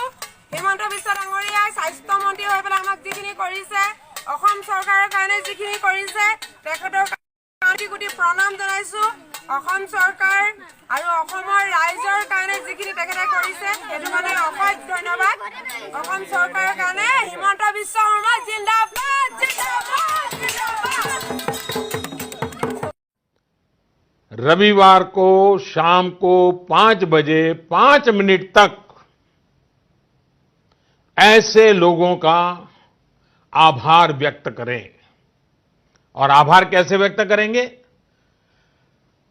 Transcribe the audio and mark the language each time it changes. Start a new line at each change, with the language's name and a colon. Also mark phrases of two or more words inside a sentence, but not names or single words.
Assamese: হিমন্ত বিশ্ব ডাঙৰীয়াই স্বাস্থ্য মন্ত্ৰী হৈ পেলাই আমাক যিখিনি কৰিছে, অসম চৰকাৰৰ কাৰণে যিখিনি কৰিছে তেখেতৰ কোটি কোটি প্ৰণাম জনাইছো। অসম চৰকাৰ আৰু অসমৰ ৰাইজৰ কাৰণে যিখিনি তেখেতে কৰিছে সেইটো কাৰণে অশেষ ধন্যবাদ। অসম চৰকাৰৰ কাৰণে হিমন্ত বিশ্ব শৰ্মা জিন্দাবাদ জিন্দাবাদ জিন্দাবাদ।
Hindi: रविवार को शाम को 5 बजे 5 मिनट तक ऐसे लोगों का आभार व्यक्त करें। और आभार कैसे व्यक्त करेंगे?